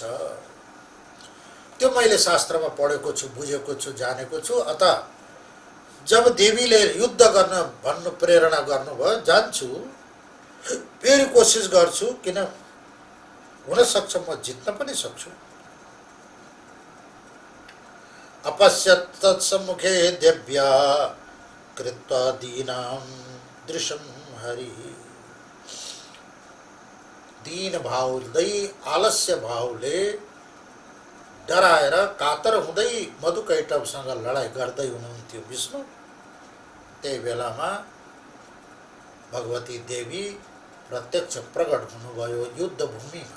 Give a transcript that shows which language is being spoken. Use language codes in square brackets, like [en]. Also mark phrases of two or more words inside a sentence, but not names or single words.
[ne] त्यो मैले शास्त्रमा पढेको छु, बुझेको छु, जानेको छु। अतः जब देवीले युद्ध गर्न भन्नु प्रेरणा गर्नुभयो, जान्छु, फेरि कोसिस गर्छु, किन हुन सक्छ म जित्न पनि सक्छु। [sa] अपश्यत् तत्सम्मुखे देव्या कृत्वा दीनां दृशं हरि। [ne] दीन भावले, आलस्य भावले डराएर कातर हुँदै मधुकैटवसँग लडाईँ गर्दै हुनुहुन्थ्यो विष्णु। त्यही बेलामा भगवती देवी प्रत्यक्ष प्रकट हुनुभयो युद्धभूमिमा।